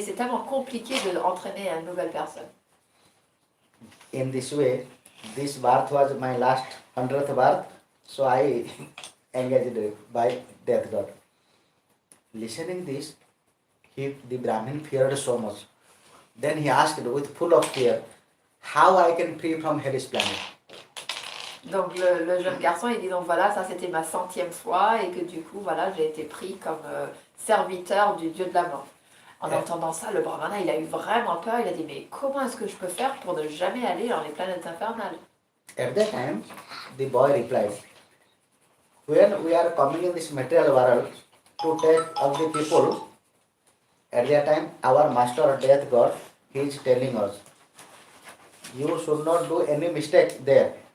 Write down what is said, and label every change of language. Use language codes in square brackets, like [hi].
[fr] C'est tellement compliqué d'entraîner une nouvelle personne. [en] In this way, this birth was my last 100th birth, so I engaged by death god. Listening this, the Brahmin feared so much. Then he asked with full of fear, how I can free from hellish planet. [fr] Donc le jeune garçon, il dit donc voilà, ça c'était ma 100e fois et que du coup voilà, j'ai été pris comme serviteur du dieu de la mort. En entendant ça, le brahmana, il a eu vraiment peur, il a dit mais comment est-ce que je peux faire pour ne jamais aller dans les planètes infernales? [en] At that time, the boy replied, when we are coming in this material world to take of the people, at that time our master death god, he is telling us, you should not do any mistake there.